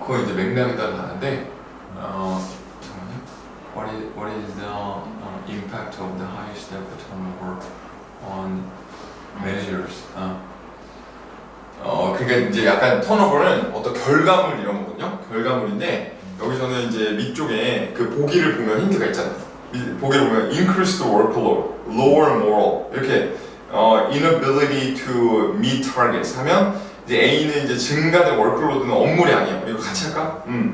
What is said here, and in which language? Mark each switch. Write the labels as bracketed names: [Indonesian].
[Korean] 그거 이제 맥락에 따라 다른데, 잠깐만요. [English] What is the impact of the high staff turnover on managers? [Korean] 그러니까 이제 약간 턴오버는 어떤 결과물 이런 거거든요. 결과물인데 여기서는 이제 밑쪽에 그 보기를 보면 힌트가 있잖아요. 보기를 보면 [English] increased workload, lower moral [Korean] 이렇게 [English] inability to meet targets [Korean] 하면 이제 A는 이제 증가된 월클로드는 업무량이에요. 이거 같이 할까?